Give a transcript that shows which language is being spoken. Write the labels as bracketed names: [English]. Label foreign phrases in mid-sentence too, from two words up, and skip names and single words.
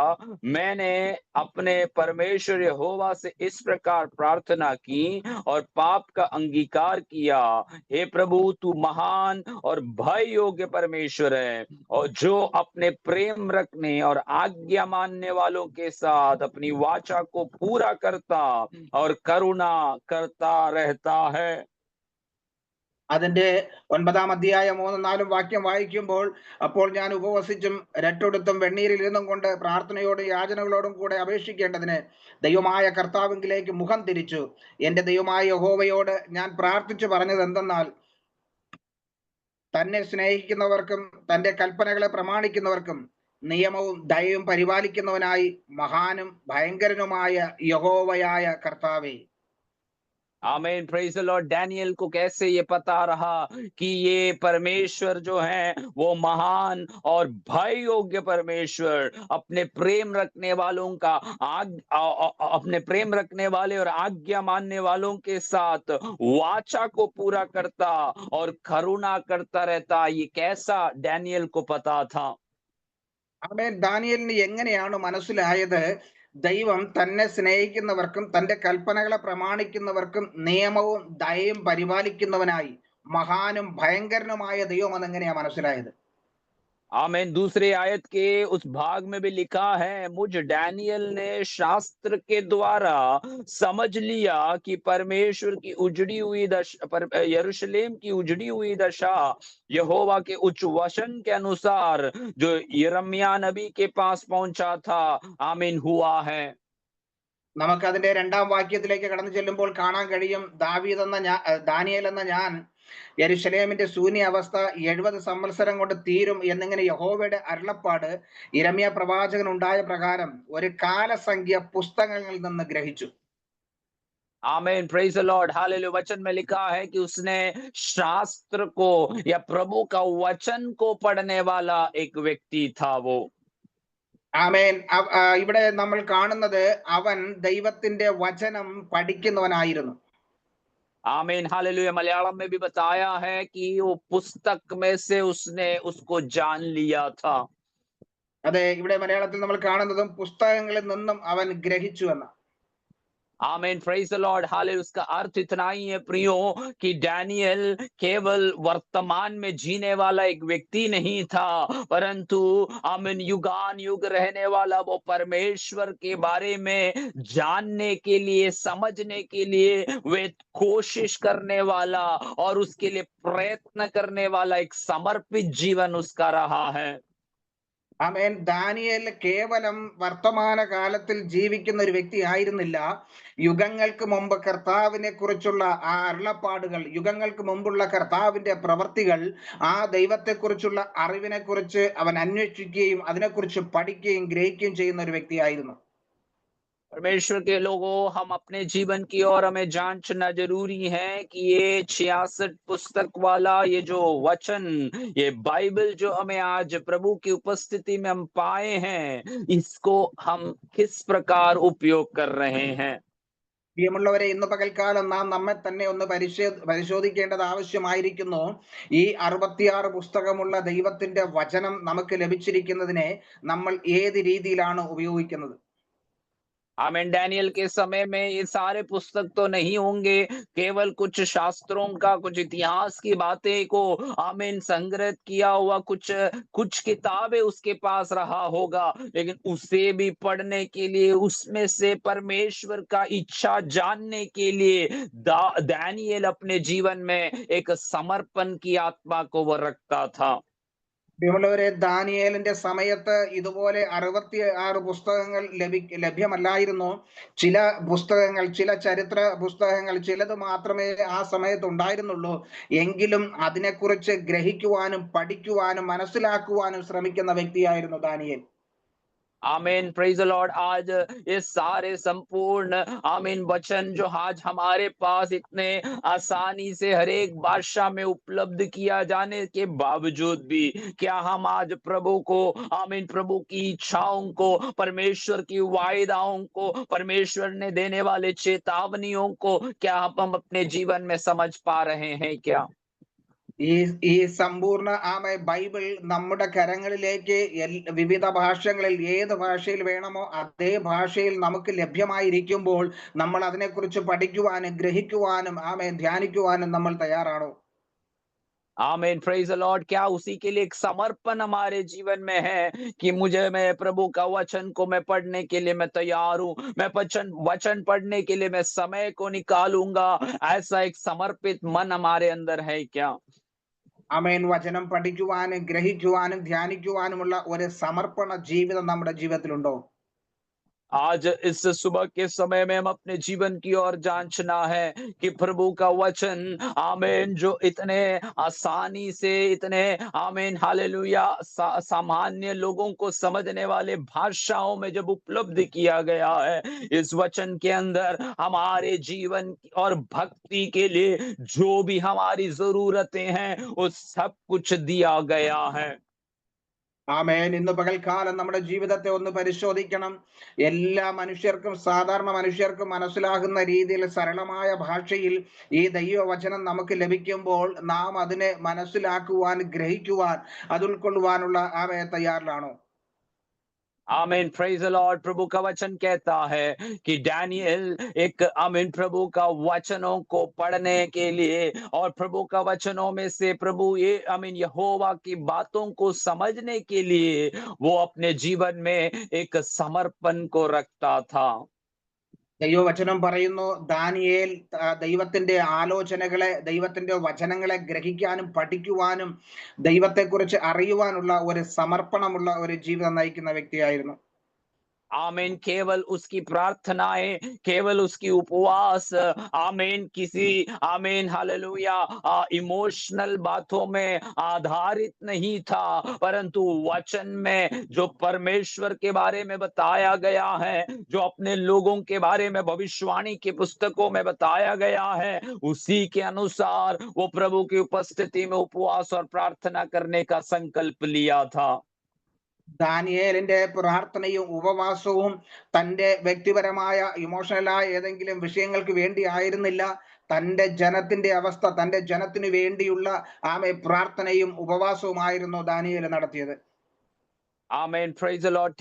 [Hindi] मैंने अपने परमेश्वर यहोवा से इस प्रकार प्रार्थना की और पाप का अंगीकार किया, हे प्रभु तू महान और भय योग्य परमेश्वर है, और जो अपने प्रेम रखने और आज्ञा मानने वालों के साथ अपनी वाचा को पूरा करता और करुणा करता रहता है। [Malayalam] അതിന്റെ 9-ാം അധ്യായം 3-4 വാക്യം വായിക്കുമ്പോൾ, അപ്പോൾ ഞാൻ ഉപവസിച്ചും രട്ടെടുത്തും വെണ്ണീരിൽ ഇരുന്നും കൊണ്ട് പ്രാർത്ഥനയോടും യാചനകളോടും കൂടെ അപേക്ഷിക്കേണ്ടതിന് ദൈവമായ കർത്താവിലേക്ക് മുഖം തിരിച്ചു. എന്റെ ദൈവമായ യഹോവയോട് ഞാൻ പ്രാർത്ഥിച്ചു പറഞ്ഞത് എന്തെന്നാൽ, തന്നെ സ്നേഹിക്കുന്നവർക്കും തന്റെ കൽപ്പനകളെ പ്രമാണിക്കുന്നവർക്കും നിയമവും ദയവും പരിപാലിക്കുന്നവനായി മഹാനും ഭയങ്കരനുമായ യഹോവയായ കർത്താവേ. [English] Amen, praise the Lord. [Hindi] डैनियल को कैसे ये पता रहा कि ये परमेश्वर जो है वो महान और भय योग्य परमेश्वर, अपने प्रेम रखने वालों का अपने प्रेम रखने वाले और आज्ञा मानने वालों के साथ वाचा को पूरा करता और करुणा करता रहता, ये कैसा डैनियल को पता था? [Malayalam] ആമേൻ. ദാനിയേലിന് എങ്ങനെയാണ് മനസ്സിലായത് ദൈവം തന്നെ സ്നേഹിക്കുന്നവർക്കും തന്റെ കൽപ്പനകളെ പ്രമാണിക്കുന്നവർക്കും നിയമവും ദയയും പരിപാലിക്കുന്നവനായി മഹാനും ഭയങ്കരനുമായ ദൈവം എന്നെങ്ങനെയാ മനസ്സിലായത്? [Hindi] आमीन। दूसरे आयत के उस भाग में भी लिखा है, मुझ डैनियल ने शास्त्र के द्वारा समझ लिया कि परमेश्वर की उजड़ी हुई यरूशलेम की उजड़ी हुई दशा यहोवा के उच्च वचन के अनुसार जो यिर्मयाह नबी के पास पहुंचा था, आमीन, हुआ है। [Malayalam] നമുക്ക് അതിന്റെ 2-ാം വാക്യത്തിലേക്ക് കടന്നു ചെല്ലുമ്പോൾ കാണാൻ കഴിയും, ദാനിയേൽ എന്ന ഞാൻ യെരൂശലേമിന്റെ ശൂന്യ അവസ്ഥ 70 സംവത്സരം കൊണ്ട് തീരും എന്നിങ്ങനെ യഹോവയുടെ അരുളപ്പാട് യിരെമ്യാ പ്രവാചകൻ ഉണ്ടായ പ്രകാരം ഒരു കാലസംഖ്യ പുസ്തകങ്ങളിൽ നിന്ന് ഗ്രഹിച്ചു. [Hindi] आमीन, [English] praise the Lord, [Hindi] हालेलुया। वचन में लिखा है कि उसने शास्त्र को या प्रभु का वचन को पढ़ने वाला एक व्यक्ति था वो। [Malayalam] ആമേൻ. ഇവിടെ നമ്മൾ കാണുന്നത് അവൻ ദൈവത്തിന്റെ വചനം പഠിക്കുന്നവനായിരുന്നു. [Hindi] आमीन, हालेलुया। मलयालम में भी बताया है कि वो पुस्तक में से उसने उसको जान लिया था। [Malayalam] അതെ, ഇവിടെ മലയാളത്തിൽ നമ്മൾ കാണുന്നതും പുസ്തകങ്ങളിൽ നിന്നും അവൻ ഗ്രഹിച്ചു എന്ന. [Hindi] आमीन, [English] praise the Lord, [Hindi] हालेलुया। उसका अर्थ इतना ही है प्रियो कि डैनियल केवल वर्तमान में जीने वाला एक व्यक्ति नहीं था, परंतु आमीन युगान युग रहने वाला वो परमेश्वर के बारे में जानने के लिए, समझने के लिए वे कोशिश करने वाला और उसके लिए प्रयत्न करने वाला एक समर्पित जीवन उसका रहा है। [Malayalam] ആമേൻ. ദാനിയേൽ കേവലം വർത്തമാന കാലത്തിൽ ജീവിക്കുന്ന ഒരു വ്യക്തി ആയിരുന്നില്ല. യുഗങ്ങൾക്ക് മുമ്പ് കർത്താവിനെ കുറിച്ചുള്ള ആ അരുളപ്പാടുകൾ, യുഗങ്ങൾക്ക് മുമ്പുള്ള കർത്താവിന്റെ പ്രവർത്തികൾ, ആ ദൈവത്തെക്കുറിച്ചുള്ള അറിവിനെ കുറിച്ച് അവൻ അന്വേഷിക്കുകയും അതിനെക്കുറിച്ച് പഠിക്കുകയും ഗ്രഹിക്കുകയും ചെയ്യുന്ന ഒരു വ്യക്തിയായിരുന്നു. [Hindi] परमेश्वर के लोगों, हम अपने जीवन की ओर हमें जांचना जरूरी है कि ये 66 पुस्तक वाला ये जो वचन, ये बाइबल जो हमें आज प्रभु की उपस्थिति में हम पाए हैं, इसको हम किस प्रकार उपयोग कर रहे हैं। [Malayalam] പ്രിയമുള്ളവരെ, ഇന്ന് പകൽക്കാലം നാം നമ്മെ തന്നെ ഒന്ന് പരിശോധിക്കേണ്ടത് ആവശ്യമായിരിക്കുന്നു. ഈ 66 പുസ്തകമുള്ള ദൈവത്തിന്റെ വചനം നമുക്ക് ലഭിച്ചിരിക്കുന്നതിനെ നമ്മൾ ഏത് രീതിയിലാണ് ഉപയോഗിക്കുന്നത്? [Hindi] आमीन। डैनियल के समय में ये सारे पुस्तक तो नहीं होंगे, केवल कुछ शास्त्रों का, कुछ इतिहास की बातें को आमीन संग्रहित किया हुआ कुछ कुछ किताबें उसके पास रहा होगा, लेकिन उसे भी पढ़ने के लिए, उसमें से परमेश्वर का इच्छा जानने के लिए दानियेल अपने जीवन में एक समर्पण की आत्मा को वो रखता था। [Malayalam] പ്രിയമുള്ളവരെ, ദാനിയേലിന്റെ സമയത്ത് ഇതുപോലെ 66 പുസ്തകങ്ങൾ ലഭ്യമല്ലായിരുന്നു. ചില പുസ്തകങ്ങൾ, ചില ചരിത്ര പുസ്തകങ്ങൾ, ചിലത് മാത്രമേ ആ സമയത്ത് ഉണ്ടായിരുന്നുള്ളൂ. എങ്കിലും അതിനെക്കുറിച്ച് ഗ്രഹിക്കുവാനും പഠിക്കുവാനും മനസ്സിലാക്കുവാനും ശ്രമിക്കുന്ന വ്യക്തിയായിരുന്നു ദാനിയേൽ. [English] Amen, praise the Lord. [Hindi] आज ये सारे संपूर्ण आमीन वचन जो आज हमारे पास इतने आसानी से हर एक भाषा में उपलब्ध किया जाने के बावजूद भी, क्या हम आज प्रभु को आमीन, प्रभु की इच्छाओं को, परमेश्वर की वायदाओं को, परमेश्वर ने देने वाले चेतावनियों को क्या हम अपने जीवन में समझ पा रहे हैं क्या? [Malayalam] ഈ സമ്പൂർണ്ണ ബൈബിൾ നമ്മുടെ കരങ്ങളിലേക്ക് വിവിധ ഭാഷകളിൽ, ഏത് ഭാഷയിൽ വേണമോ അതേ ഭാഷയിൽ നമുക്ക് ലഭ്യമായിരിക്കുമ്പോൾ നമ്മൾ അതിനെക്കുറിച്ച് പഠിക്കുവാനും ഗ്രഹിക്കുവാനും ധ്യാനിക്കുവാനും നമ്മൾ തയ്യാറാണോ? [English] Amen, praise the Lord. [Hindi] क्या उसी के लिए एक समर्पण हमारे जीवन में है कि मैं प्रभु का वचन को मैं पढ़ने के लिए मैं तैयार हूँ, मैं वचन पढ़ने के लिए मैं समय को निकालूंगा, ऐसा एक समर्पित मन हमारे अंदर है क्या? [Malayalam] വചനം പഠിക്കുവാനും ഗ്രഹിക്കുവാനും ധ്യാനിക്കുവാനുമുള്ള ഒരു സമർപ്പണ ജീവിതം നമ്മുടെ ജീവിതത്തിലുണ്ടോ? [Hindi] आज इस सुबह के समय में हम अपने जीवन की ओर जांचना है कि प्रभु का वचन आमीन, जो इतने आसानी से, इतने आमीन हालेलुया सामान्य लोगों को समझने वाले भाषाओं में जब उपलब्ध किया गया है, इस वचन के अंदर हमारे जीवन और भक्ति के लिए जो भी हमारी जरूरतें हैं वो सब कुछ दिया गया है। [Malayalam] ആമേൻ. ഇന്ന് പകൽക്കാലം നമ്മുടെ ജീവിതത്തെ ഒന്ന് പരിശോധിക്കണം. എല്ലാ മനുഷ്യർക്കും, സാധാരണ മനുഷ്യർക്കും മനസ്സിലാകുന്ന രീതിയിൽ സരളമായ ഭാഷയിൽ ഈ ദൈവവചനം നമുക്ക് ലഭിക്കുമ്പോൾ നാം അതിനെ മനസ്സിലാക്കുവാൻ, ഗ്രഹിക്കുവാൻ, അത് ഉൾക്കൊള്ളുവാനുള്ള തയ്യാറിലാണോ? [English] Amen, praise the Lord. [Hindi] प्रभु का वचन कहता है कि डैनियल एक आमीन प्रभु का वचनों को पढ़ने के लिए और प्रभु का वचनों में से प्रभु ये आमीन यहोवा की बातों को समझने के लिए वो अपने जीवन में एक समर्पण को रखता था। [Malayalam] ദൈവവചനം പറയുന്നു, ദാനിയേൽ ദൈവത്തിന്റെ ആലോചനകളെ, ദൈവത്തിന്റെ വചനങ്ങളെ ഗ്രഹിക്കാനും പഠിക്കുവാനും ദൈവത്തെക്കുറിച്ച് അറിയുവാനുള്ള ഒരു സമർപ്പണമുള്ള ഒരു ജീവിതം നയിക്കുന്ന വ്യക്തിയായിരുന്നു. [Hindi] आमीन, केवल उसकी प्रार्थनाएं, केवल उसकी उपवास आमीन किसी आमीन हालेलुया इमोशनल बातों में आधारित नहीं था, परंतु वचन में जो परमेश्वर के बारे में बताया गया है, जो अपने लोगों के बारे में भविष्यवाणी की पुस्तकों में बताया गया है, उसी के अनुसार वो प्रभु की उपस्थिति में उपवास और प्रार्थना करने का संकल्प लिया था। [Malayalam] ദാനിയേലിന്റെ പ്രാർത്ഥനയും ഉപവാസവും തന്റെ വ്യക്തിപരമായ ഇമോഷണലായ ഏതെങ്കിലും വിഷയങ്ങൾക്ക് വേണ്ടി ആയിരുന്നില്ല. തന്റെ ജനത്തിന്റെ അവസ്ഥ, തന്റെ ജനത്തിനു വേണ്ടിയുള്ള പ്രാർത്ഥനയും ഉപവാസവുമായിരുന്നു ദാനിയേൽ നടത്തിയത്. [English] Amen, praise the Lord.